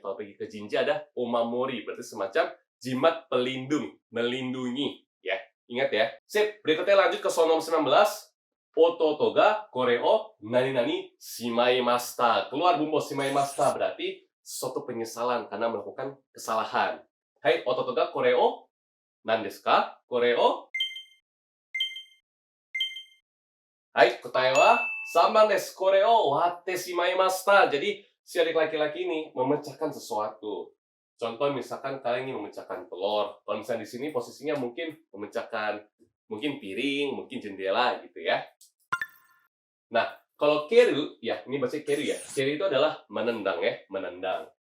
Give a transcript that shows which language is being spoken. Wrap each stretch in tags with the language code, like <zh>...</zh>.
<id>Kalau pergi ke Jinja ada omamori, berarti semacam jimat pelindung, melindungi ya. Ingat ya. Sip, berikutnya lanjut ke soal nomor 19.</id> <ja>Ototo ga kore o nani-nani shimaimashita.</ja> <id>Keluar bumbu shimaimashita berarti suatu penyesalan karena melakukan kesalahan.</id> <ja>Hai, ototo ga kore o 何ですかこれをはい、答えは3番です。これを割ってしまいました。</ja> <id>Jadi, si adik laki-laki ini memecahkan sesuatu. Contoh misalkan kalian ini memecahkan telur. Kalau misalnya di sini posisinya mungkin memecahkan mungkin piring, mungkin jendela gitu ya. Nah, kalau keru, ya ini bahasa keru ya. Keru itu adalah menendang ya, menendang.</id>